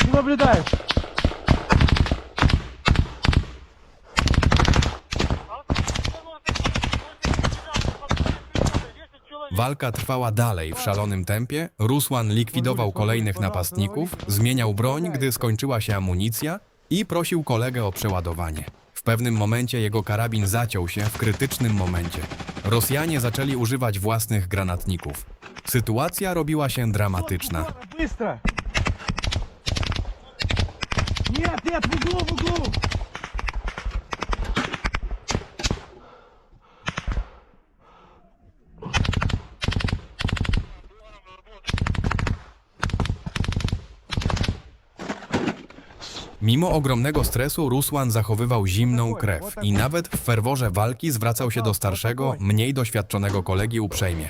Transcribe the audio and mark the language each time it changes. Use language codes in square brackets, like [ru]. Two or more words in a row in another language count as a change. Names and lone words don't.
[ru] Что наблюдаешь? [pl] Walka trwała dalej w szalonym tempie. Rusłan likwidował kolejnych napastników, zmieniał broń, gdy skończyła się amunicja i prosił kolegę o przeładowanie. W pewnym momencie jego karabin zaciął się w krytycznym momencie. Rosjanie zaczęli używać własnych granatników. Sytuacja robiła się dramatyczna. [ru] Быстро! Нет, в углу! [pl] Mimo ogromnego stresu Rusłan zachowywał zimną krew i nawet w ferworze walki zwracał się do starszego, mniej doświadczonego kolegi uprzejmie.